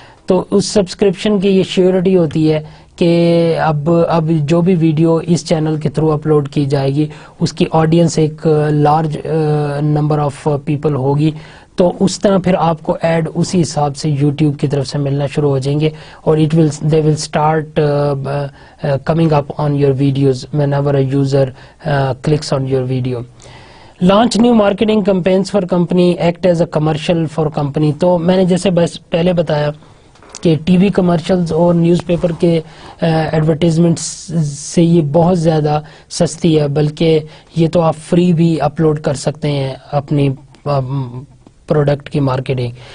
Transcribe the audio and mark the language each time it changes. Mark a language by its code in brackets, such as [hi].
[ur] تو اس سبسکرپشن کی یہ شیورٹی ہوتی ہے کہ اب جو بھی ویڈیو اس چینل کے تھرو اپلوڈ کی جائے گی اس کی آڈینس ایک لارج نمبر آف پیپل ہوگی. تو اس طرح پھر آپ کو ایڈ اسی حساب سے یوٹیوب کی طرف سے ملنا شروع ہو جائیں گے، اور [en] they will start coming up on your videos whenever a user clicks on your video. Launch new marketing campaigns for company, act as a commercial for company. [ur] تو میں نے جیسے بس پہلے بتایا کہ ٹی وی کمرشلز اور نیوز پیپر کے ایڈورٹیزمنٹس سے یہ بہت زیادہ سستی ہے، بلکہ یہ تو آپ فری بھی اپلوڈ کر سکتے ہیں اپنی پروڈکٹ کی مارکیٹنگ.